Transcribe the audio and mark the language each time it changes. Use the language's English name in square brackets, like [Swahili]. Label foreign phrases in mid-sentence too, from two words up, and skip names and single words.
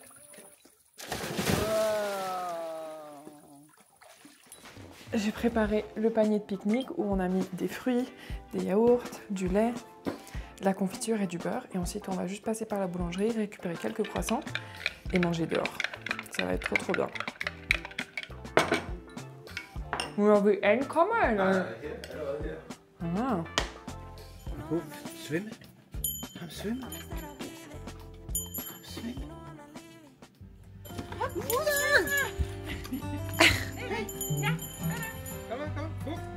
[French] J'ai préparé le panier de pique-nique où on a mis des fruits, des yaourts, du lait, de la confiture et du beurre. Et ensuite, on va juste passer par la boulangerie, récupérer quelques croissants et manger dehors. Ça va être trop trop bien. Vous avez une commande. Ah. [Dutch] Goed, zwemmen. Gaan we zwemmen? Zwemmen. Kom maar, kom.